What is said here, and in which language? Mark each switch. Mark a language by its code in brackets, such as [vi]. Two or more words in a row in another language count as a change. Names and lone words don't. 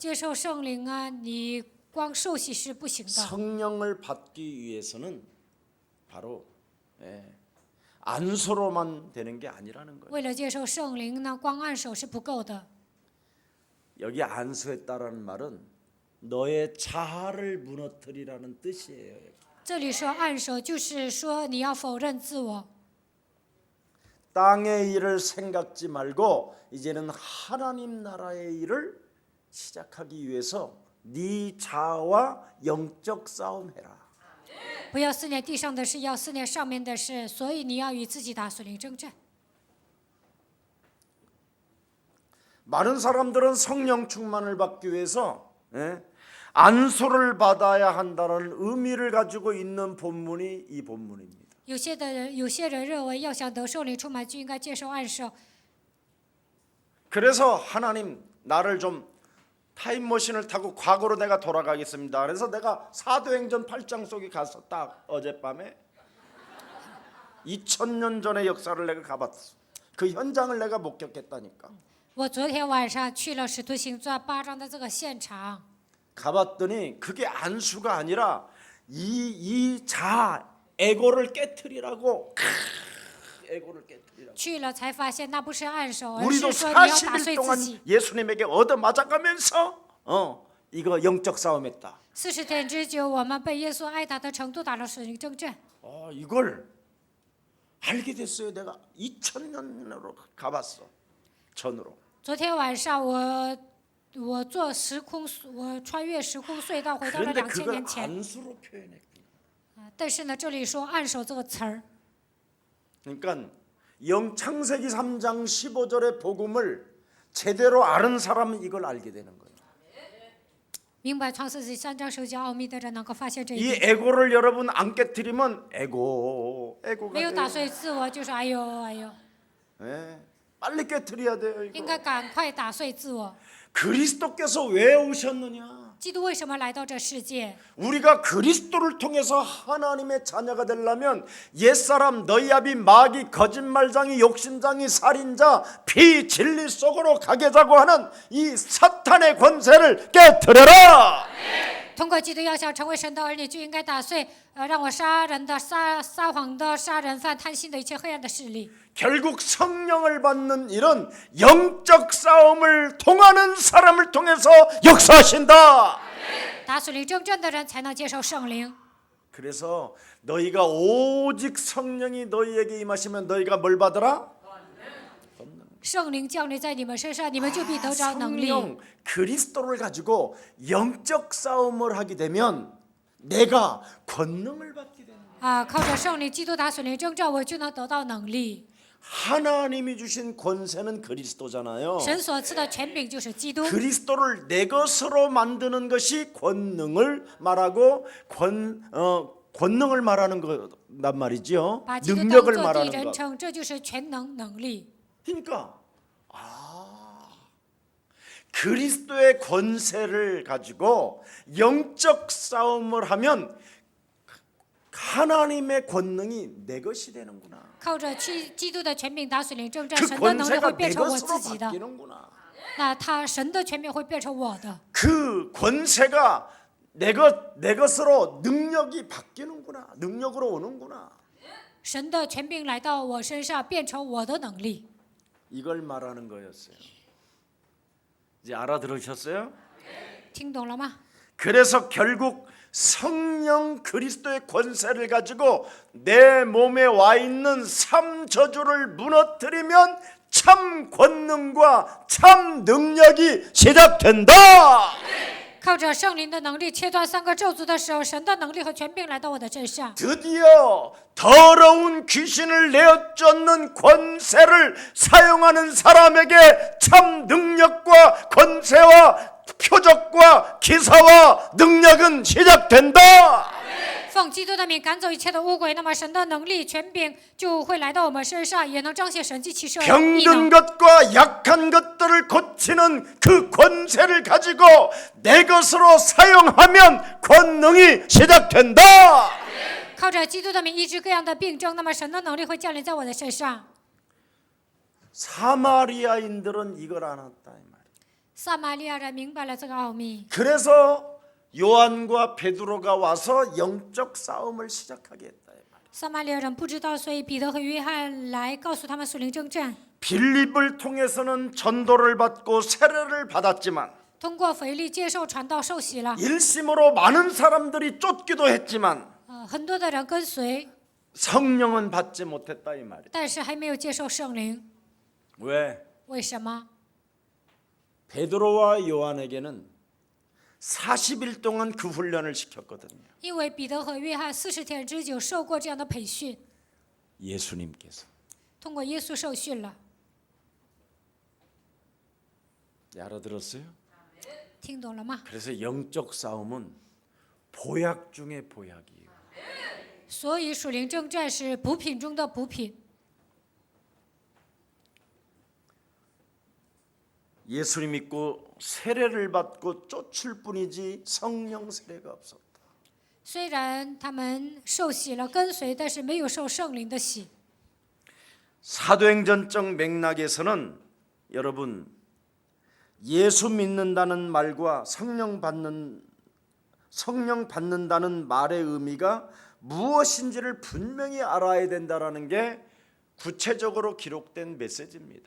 [zh] 接受圣灵啊，你光受洗是不行的。 [ko] 성령을 받기 위해서는 바로 안수로만 되는 게 아니라는 거예요. [zh] 为了接受圣灵呢，光按手是不够的。 [ko] 여기 안수했다라는 말은 너의 자아를 무너뜨리라는 뜻이에요. [zh] 这里说按手，就是说你要否认自我， [ko] 땅의 일을 생각지 말고 이제는 하나님 나라의 일을 시작하기 위해서 네 자아와 영적 싸움해라. [zh] 不要思念地上的事，要思念上面的事。所以你要与自己打属灵征战。 [ko] 많은 사람들은 성령 충만을 받기 위해서 안수를 받아야 한다는 의미를 가지고 있는 본문이 이 본문입니다. [zh] 有些人认为，要想得圣灵充满，就应该接受按手。 [ko] 그래서 하나님 나를 좀 타임머신을 타고 과거로 내가 돌아가겠습니다. 그래서 내가 사도행전 8장 속에 가서 딱 어젯밤에 2000년 전의 역사를 내가 가봤어. 그 현장을 내가 목격했다니까. [zh] 我昨天晚上去了《使徒行传》8章的这个现场， [ko] 가봤더니 그게 안수가 아니라 이 자아 에고를 깨트리라고. 에고를 깨트리라고. [zh] 去了才发现那不是按手，而 [ko] 우리도 [zh] 是说你要打 [ko] 40일 [zh] 碎 [ko] 동안 [zh] 自己。 [ko] 예수님에게 얻어 맞아가면서 이거 영적 싸움했다. [zh] 40 天之久，我们被耶稣爱打的程度打了属灵征战。 [ko] 이걸 알게 됐어요. 내가 2000년으로 가봤어. 전으로. [zh] 昨天晚上我坐时空，我穿越时空隧道回到了 [ko] 그런데 [zh] 2000 [ko] 그걸 [zh] 年前。 [ko] 안수로 표현했구나. [zh] 但是呢，这里说按手这个词儿， [ko] 그러니까 창세기 3장 15절의 복음을 제대로 아는 사람은 이걸 알게 되는 거예요. [zh] 明白创世纪3章10节奥秘的人能够发现这一 [ko] 이 [zh] 点。 [ko] 에고를 여러분 안 깨트리면 에고가 [zh] 没有打 [ko] 돼요. [zh] 碎自我，就是哎呦哎呦， [ko] 예, 빨리 깨트려야 돼요. [zh] 应 [ko] 이거. [zh] 该赶快打碎自我。 [ko] 그리스도께서 왜 오셨느냐? [zh] 基督为什么来到这世界？ [ko] 우리가 그리스도를 통해서 하나님의 자녀가 되려면 옛사람 너희압이 마귀 거짓말장이 욕심장이 살인자 비진리 속으로 가게 자고 하는 이 사탄의 권세를 깨트려라. [zh] 通过基督要想成为神的儿女，就应该打碎让我杀人的、撒谎的、杀人犯、贪心的一切黑暗的势力。 [ko] 결국 성령을 받는 일은 영적 싸움을 통하는 사람을 통해서 역사하신다. [zh] 打属灵征战的人才能接受圣灵。 [ko] 그래서 너희가 오직 성령이 너희에게 임하시면 너희가 뭘 받으라? [zh] 圣灵降临在你们身上，你们就必得着能力。 [ko] 성령 그리스도를 가지고 영적 싸움을 하게 되면 내가 권능을 받게 됩니다. [zh] 靠着圣灵基督打属灵征战，我就能得到能力。 [ko] 하나님이 주신 권세는 그리스도잖아요. [zh] 神所赐的权柄就是基督， [ko] 그리스도를 내 것으로 만드는 것이 권능을 말하고 권능을 말하는 거란 말이죠. [zh] 把基督当 [ko] 능력을 [zh] 作第 [ko] 말하는 [zh] 人 [ko] 것. [zh] 称，这就是全能能力。 [ko] 그러니까 그리스도의 권세를 가지고 영적 싸움을 하면 하나님의 권능이 내 것이 되는구나. [zh] 靠着基督的权柄打属灵征战， [ko] 그 [zh] 神的能力会 [ko] 권세가 내 [zh] 变成我 [ko] 것으로 [zh] 自己的。 [ko] 바뀌는구나. [zh] 那神的权柄会变成我的， [ko] 그 권세가 내 것으로 능력이 바뀌는구나. 능력으로 오는구나. [zh] 神的权柄来到我身上，变成我的能力。 [ko] 이걸 말하는 거였어요. 이제 알아들으셨어요? [zh] 听懂了吗？ [ko] 그래서 결국 성령 그리스도의 권세를 가지고 내 몸에 와 있는 삼저주를 무너뜨리면 참 권능과 참 능력이 시작된다. [zh] 靠着圣灵的能力切断三个咒诅的时候，神的能力和权柄来到我的身上。 [ko] 드디어 더러운 귀신을 내어쫓는 권세를 사용하는 사람에게 참 능력과 권세와 표적과 기사와 능력은 시작된다. [zh] 奉基督的名赶走一切的污鬼，那么神的能力、权柄就会来到我们身上，也能彰显神迹奇事和异 [ko] 병든 [zh] 能。 [ko] 것과 약한 것들을 고치는 그 권세를 가지고 내 것으로 사용하면 권능이 시작된다. [zh] 靠着基督的名医治各样的病症，那么神的能力会降临在我的身上。 [ko] 사마리아인들은 이걸 알았다 이 말이에요. [zh] 撒玛利亚人明白了这个奥秘， [ko] 그래서 요한과 베드로가 와서 영적 싸움을 시작하게 했다 이 말이에요. [zh] 撒玛利亚人不知道，所以彼得和约翰来告诉他们属灵征战。 [ko] 빌립을 통해서는 전도를 받고 세례를 받았지만 [zh] 通过腓力接受传道受洗了， [ko] 일심으로 많은 사람들이 쫓기도 했지만 [zh] 很多的人跟随， [ko] 성령은 받지 못했다 이 말이에요. [zh] 但是还没有接受圣灵。 [ko] 왜? [zh] 为什么？ [ko] 베드로와 요한에게는 40일 동안 그 훈련을 시켰거든요. [zh] 因为彼得和约翰40天之久受过这样的培训， [ko] 예수님께서. [zh] 通过耶稣受训了。 [ko] 알아들었어요? [zh] 听懂了吗？ [ko] 그래서 영적 싸움은 보약 중에 보약이에요. [zh] 所以属灵征战是补品中的补品。 [ko] 예수님 믿고 세례를 받고 쫓을 뿐이지 성령 세례가 없었다. [zh] 虽然他们受洗了跟随，但是没有受圣灵的洗。 [ko] 사도행전적 맥락에서는 여러분 예수 믿는다는 말과 성령 받는다는 말의 의미가 무엇인지를 분명히 알아야 된다라는 게 구체적으로 기록된 메시지입니다.